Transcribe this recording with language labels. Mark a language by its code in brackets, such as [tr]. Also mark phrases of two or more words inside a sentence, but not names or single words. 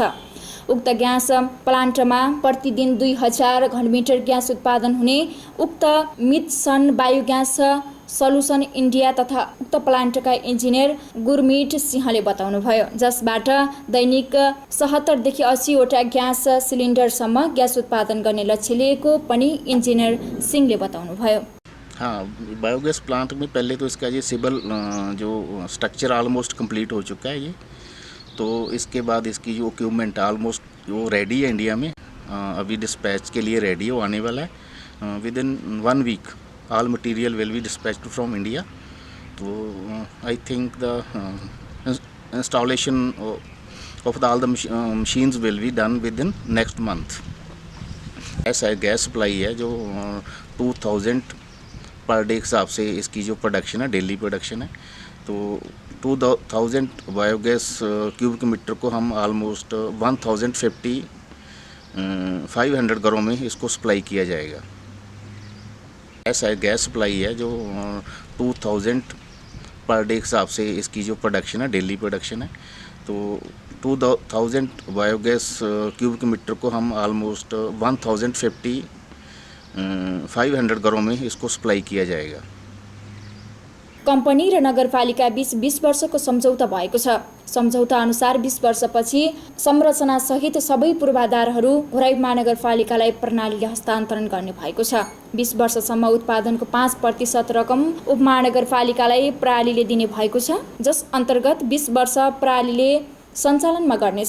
[ne] उक्त ग्यास प्लान्टमा प्रतिदिन 2000 घनमिटर ग्यास उत्पादन हुने उक्त मिडसन बायोग्यास सल्युसन इन्डिया तथा उक्त प्लान्टका इन्जिनियर गुरमीत सिंहले बताउनुभयो, जसबाट दैनिक 70 देखि 80 वटा ग्यास सिलिन्डरसम्म ग्यास उत्पादन गर्ने लक्ष्य लिएको पनि इन्जिनियर सिंहले बताउनुभयो। [hi] हाँ, बायोगैस प्लांट में पहले तो इसका ये सिविल जो स्ट्रक्चर [en] almost complete [hi] हो चुका है ये, तो इसके बाद इसकी जो [en] equipment almost [hi] वो रेडी है इंडिया में, अभी डिस्पैच के लिए रेडी हो आने वाला है। [en] Within 1 week all material will be dispatched from India. तो I think the installation of all the machines will be done within next month. [hi] ऐसा गैस सप्लाई है जो 2000 [en] per day [hi] के हिसाब से इसकी जो प्रोडक्शन है, [en] daily production [hi] है, तो 2000 [en] biogas cubic meter [hi] को हम ऑलमोस्ट 1050 500 घरों में इसको सप्लाई किया जाएगा। गैस सप्लाई है जो 2000 [en] per day [hi] के हिसाब से इसकी जो प्रोडक्शन है, [en] daily production [hi] है, तो 2000 [en] biogas cubic meter [hi] को हम ऑलमोस्ट 1050 500 घरों में इसको सप्लाई किया जाएगा। [ne] कम्पनी र नगरपालिका बीच 20 वर्षको सम्झौता भएको छ। सम्झौता अनुसार 20 वर्षपछि संरचनासहित सबै पूर्वाधारहरू घोराई महानगरपालिकालाई प्रणालीले हस्तान्तरण गर्ने भएको छ। 20 वर्षसम्म उत्पादनको 5% रकम उपमहानगरपालिकालाई प्रणालीले दिने भएको छ, जस अन्तर्गत 20 वर्ष प्रणालीले सञ्चालनमा गर्नेछ।